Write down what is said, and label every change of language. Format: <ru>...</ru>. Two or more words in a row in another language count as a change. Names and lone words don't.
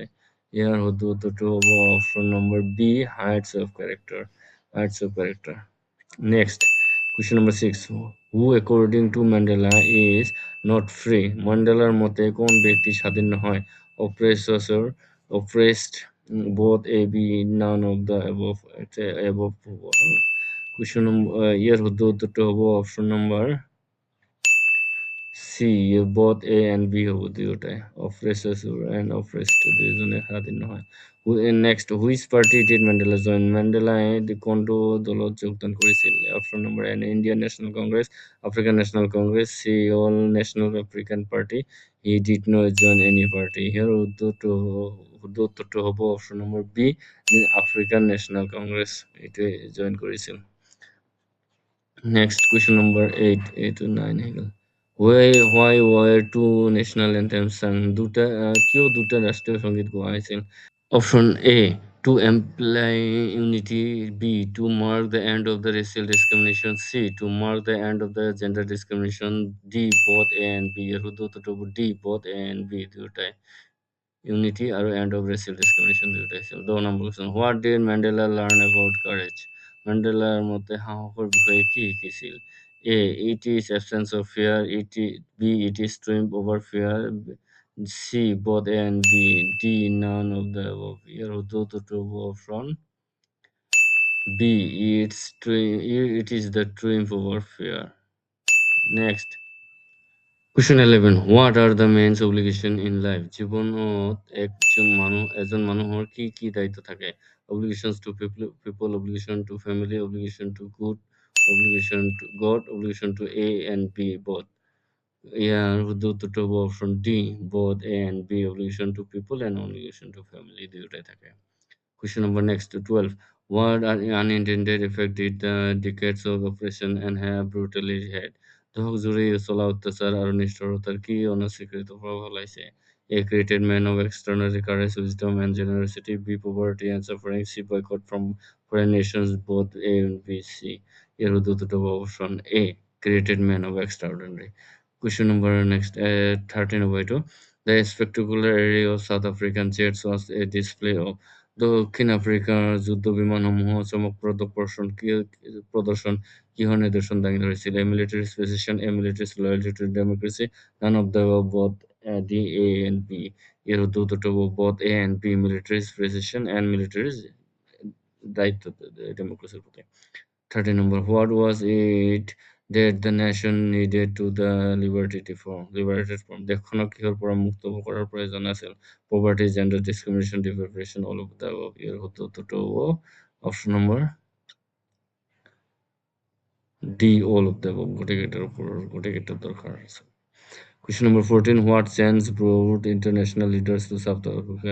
<as>ইয়াৰ শুদ্ধ উত্তৰটো হ'ব</as> <en>option number B, heights of character, heights of character, হাইটছ অফ কেৰেক্টাৰ। next question number 6, who according to Mandela is not free?</en> <as>মেণ্ডেলাৰ মতে কোন ব্যক্তি স্বাধীন নহয়?</as> <en>oppressor, oppressed, both A B, none of the above.</en> <as>এবভ হ'ব।</as> <en>question number</en> <as>ইয়াৰ শুদ্ধ উত্তৰটো হ'ব</as> <en>option number C, both A and B</en> <as>হ'ব, দুয়োটাই।</as> <en>oppressor and oppressed,</en> <as>দুয়োজনে স্বাধীন নহয়।</as> <en>next, which party did Mandela join?</en> <as>মেণ্ডেলাই কোনটো দলত যোগদান কৰিছিল?</as> <en>option number N, Indian National Congress, African National Congress, C, All National African Party, he did not join any party.</en> <as>ইয়াৰ শুদ্ধ উত্তৰটো হ'ব</as> <en>option number B, African National Congress,</en> <as>এইটোৱে জইন কৰিছিল।</as> <en>next question number 8, 9</en> <as>হৈ গ'ল।</as> <en>Why were two national anthems sung?</en> <as>কিয় দুটা ৰাষ্ট্ৰীয় সংগীত গোৱা হৈছিল?</as> <en>option A, to employ unity, B, to mark the end of the racial discrimination, C, to mark the end of the gender discrimination, D, both A and B.</en> <as>ইয়াৰ শুদ্ধ উত্তৰটো হ'ব</as> <en>D, both A and B, দুয়োটাই। ইউনিটি আৰু end of racial discrimination</en> <as>দুয়োটাই আছিল।</as> <en>10 number question, what did Mandela learn about courage?</en> <as>মেণ্ডেলাৰ মতে সাহসৰ বিষয়ে কি শিকিছিল?</as> <en>A, it is absence of fear. B, it is triumph over fear. C, both A and B. D, none of the above.</en> <as>ইয়াৰ শুদ্ধ উত্তৰটো হ'ব</as> <en>option B, it is the triumph over fear. Next, question 11, what are the man's obligation in life?</en> <as>জীৱনত এজন মানুহৰ কি কি দায়িত্ব থাকে?</as> <en>Obligations to people, obligation to family, obligation to good, obligation to God, obligation to A and B, both.</en> <as>ইয়াৰ শুদ্ধ উত্তৰটো হ'ব</as> <en>option D, both A and B, obligation to people and obligation to family,</en> <as>দুয়োটাই থাকে।</as> <en>Question number next, 12, what are unintended effect did the decades of oppression and have brutally had?</en> <as>দশক জুৰি চলা অত্যাচাৰ আৰু নিষ্ঠুৰতাৰ কি অনস্বীকৃত প্ৰভাৱ পেলাইছে?</as> <en>A, created men of extraordinary courage, wisdom and generosity. B, poverty and suffering. C, boycott from foreign nations, both A and B, C.</en> <bn>এর উত্তরটা হবে</bn> <en>option A, created men of extraordinary. Question number next, 13 over 2. The spectacular array of South African jets was a display of</en> <as>দক্ষিণ আফ্ৰিকাৰ যুদ্ধ বিমানসমূহৰ চমকপ্ৰদ প্ৰদৰ্শন কিহৰ নিদৰ্শন দাঙি ধৰিছিল?</as> <en>A, military precision, A, military loyalty to democracy, none of the above, both D, A and B.</en> <bn>এর উত্তরটা হবে</bn> <en>both A and B, military precision and military</en> <bn>দায়িত্ব ডেমোক্রেসির প্রতি।</bn> <en>13 number, what was it that the nation needed to the liberated from</en> <as>দেশখনক কিহৰ পৰা মুক্ত কৰাৰ প্ৰয়োজন আছিল</as> <en>poverty gender discrimination deprivation all of the above</en> <as>ইয়াৰ উত্তৰটো হ'ব</as> <en>option number D all of the above</en> <as>গোটেইকেইটাৰ ওপৰৰ গোটেইকেইটা দৰকাৰ আছে</as> <en>Question number 14 What change brought international leaders to South Africa?</en>